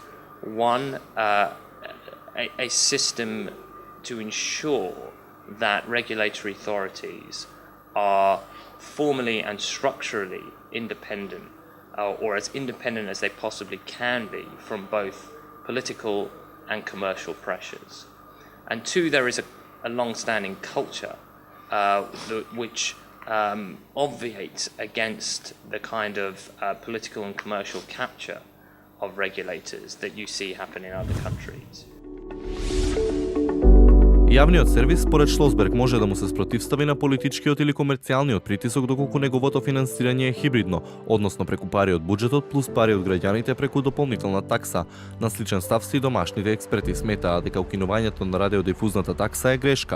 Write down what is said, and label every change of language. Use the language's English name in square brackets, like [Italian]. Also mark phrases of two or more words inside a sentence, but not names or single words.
[English] One, a system to ensure that regulatory authorities are formally and structurally independent, or as independent as they possibly can be from both political and commercial pressures. And two, there is a long-standing culture which obviates against the kind of political and commercial capture of regulators that you see happen in other countries. [Macedonian] Јавниот сервис, според Шлосберг, може да му се спротивстави на политичкиот или комерцијалниот притисок доколку неговото финансирање е хибридно, односно преку пари од буџетот плюс пари од граѓаните преку дополнителна такса. На сличен став си домашните експерти сметаат дека укинувањето на радиодифузната такса е грешка.